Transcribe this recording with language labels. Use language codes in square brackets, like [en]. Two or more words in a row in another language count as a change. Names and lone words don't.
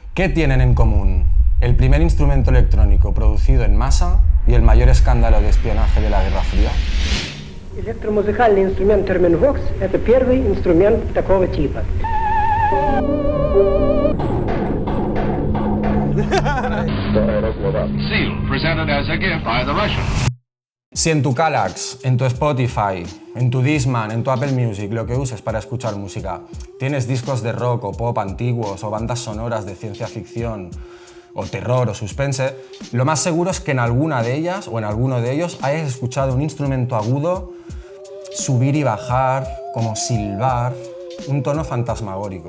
[es] ¿Qué tienen en común el primer instrumento electrónico producido en masa y el mayor escándalo de espionaje de la Guerra Fría? [ru] Электромузыкальный инструмент Terminvox – это первый инструмент такого типа. [en] Seal presented as a gift by the Russians. [es] Si en tu Kallax, en tu Spotify, en tu Discman, en tu Apple Music, lo que uses para escuchar música, tienes discos de rock o pop antiguos o bandas sonoras de ciencia ficción o terror o suspense, lo más seguro es que en alguna de ellas o en alguno de ellos hayas escuchado un instrumento agudo subir y bajar, como silbar, un tono fantasmagórico.